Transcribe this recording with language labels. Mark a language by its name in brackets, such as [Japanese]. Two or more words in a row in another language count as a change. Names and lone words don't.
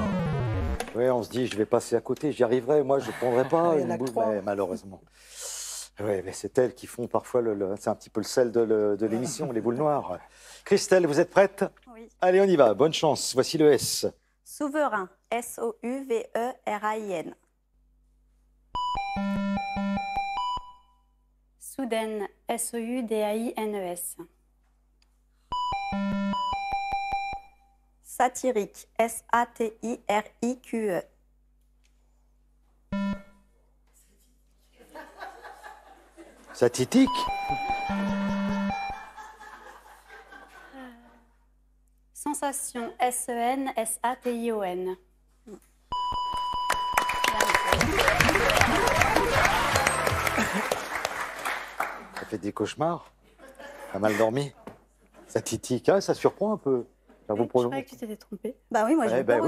[French] Oui, on se dit, je vais passer à côté, j'y arriverai, moi je ne prendrai pas une boule, mais malheureusement. Oui, mais c'est elles qui font parfois, c'est un petit peu le sel de l'émission, les boules noires. Christelle, vous êtes prête? Oui. Allez, on y va. Bonne chance. Voici le S. Souverain. S-O-U-V-E-R-A-I-N. Soudaine. S-O-U-D-A-I-N-E-S. Satirique. S-A-T-I-R-I-Q-E. Satitique. Sensation. S-E-N-S-A-T-I-O-N. Ça fait des cauchemars. Pas mal dormi. Satitique. Ah, ça surprend un peu. Ça vous Je croyais que tu t'étais trompée. Bah oui, moi j'ai peur